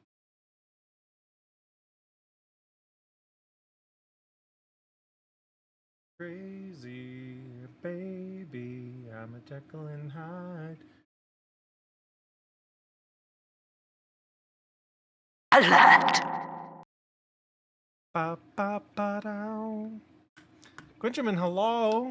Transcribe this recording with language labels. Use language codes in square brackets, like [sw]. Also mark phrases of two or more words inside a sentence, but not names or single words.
[en] Crazy baby, I'm a Jekyll and Hyde. Alert! Ba ba ba dow. Quinjamin, hello.